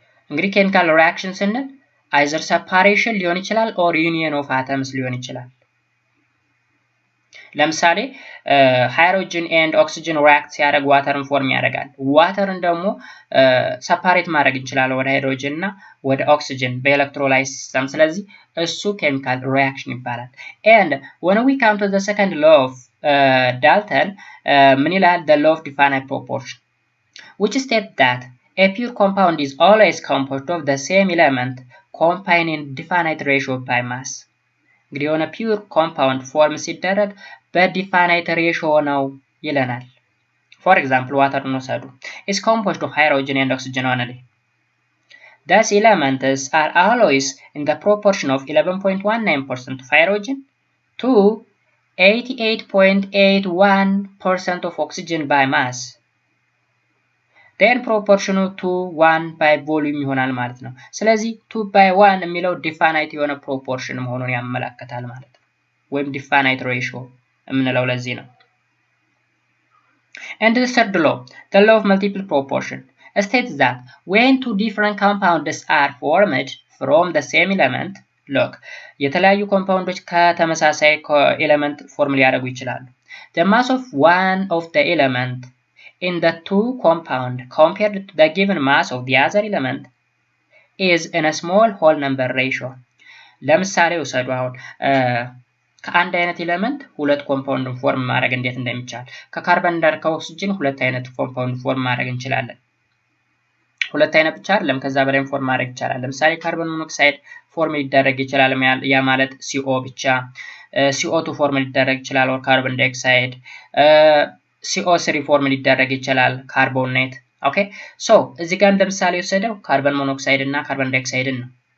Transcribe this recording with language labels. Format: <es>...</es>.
<am>እንግዲህ ኬሚካል ሪያክሽን ስንል አይዘር ሰፓሬሽን ሊሆን ይችላል ኦር ዩኒየን ኦፍ አተምስ ሊሆን ይችላል። ለምሳሌ ሃይድሮጅን ኤንድ ኦክሲጅን ሪያክት ሲያደርግ ዋተርን ፎርም ያደርጋል። ዋተርን ደግሞ ሰፓሬት ማድረግ እንችላለን ወደ ሃይድሮጅን እና ወደ ኦክሲጅን በኤሌክትሮላይሲስ ሲስተም። ስለዚህ እሱ ኬሚካል ሪያክሽን ይባላል።</am> <en>and when we come to the second law of Dalton</en> <am>ምን ይላል?</am> <en>the law of definite proportion which states that a pure compound is always composed of the same element combined in definite ratio by mass.</en> <am>እንግዲህ የሆነ ፒውር ኮምፓውንድ ፎርም ሲደረግ በዲፋይናይት ሬሽዮ ነው ይለናል። ፎር ኤግዛምፕል ዋተር እንውሰዱ።</am> <en>is composed of hydrogen and oxygen only. Thus elements are always in the proportion of 11.19% of hydrogen to 88.81% of oxygen by mass. then proportion to 1 by volume</en> <am>ይሆናል ማለት ነው። ስለዚህ 2 by 1 የሚለው ዲፋናይት የሆነ ፕሮፖርሽን መሆኑን ያመለክታል ማለት ነው። ወይም ዲፋናይት ሬሽዮ የምንለው ለዚህ ነው።</am> <en>And the third law, the law of multiple proportion, states that when two different compounds are formed from the same element, look,</en> <am>የተለያዩ ኮምፓውንዶች ከተመሳሳይ ኤሌመንት ፎርም ሊያደርጉ ይችላሉ።</am> <en>The mass of one of the element in the two compound compared to the given mass of the other element is in a small whole number ratio.</en> <am>ለምሳሌ ውሰዱ አሁን ከአንድ አይነት ኤሌመንት ሁለት ኮምፓውንድ ፎርም ማድረግ እንዴት እንደሚቻል ከካርበን ዳር ከኦክሲጅን ሁለት አይነት ኮምፓውንድ ፎርም ማድረግ እንችላለን። ሁለት አይነት ብቻ አይደለም ከዛ በላይ ፎርም ማድረግ ይቻላል። ለምሳሌ ካርበን ሞኖክሳይድ ፎርም ሊደረግ ይችላል ያ ማለት CO ብቻ CO2 ፎርም ሊደረግ ይችላል or ካርበን ዳይኦክሳይድ CO3 ፎርም ሊደረግ ይችላል ካርቦኔት። ኦኬ ሶ እዚህ ጋር እንደምሳሌ ወሰደው ካርበን ሞኖክሳይድ እና ካርበን ዳይኦክሳይድን ነው።</am>